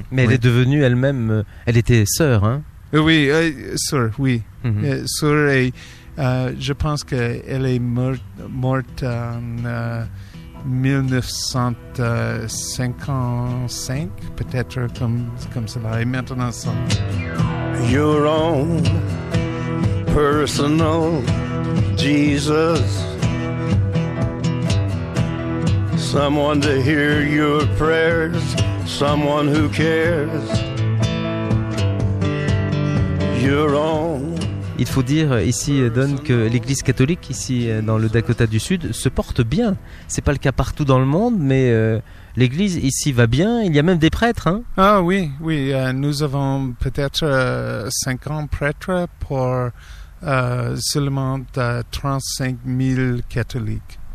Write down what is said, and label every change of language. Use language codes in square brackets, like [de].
[fr] Mais oui. Elle est devenue elle-même... Elle était sœur, hein? Oui, sœur, oui. Mm-hmm. Sœur et je pense qu'elle est morte en 1955, peut-être comme cela, et maintenant ça. [en] Your own personal Jesus, someone to hear your prayers, someone who cares. Your own. [fr] Il faut dire ici, Don, que l'Église catholique ici dans le Dakota du Sud se porte bien. Ce n'est pas le cas partout dans le monde, mais l'Église ici va bien. Il y a même des prêtres. Hein? Ah oui, oui. Nous avons peut-être 50 prêtres pour seulement 35 000 catholiques.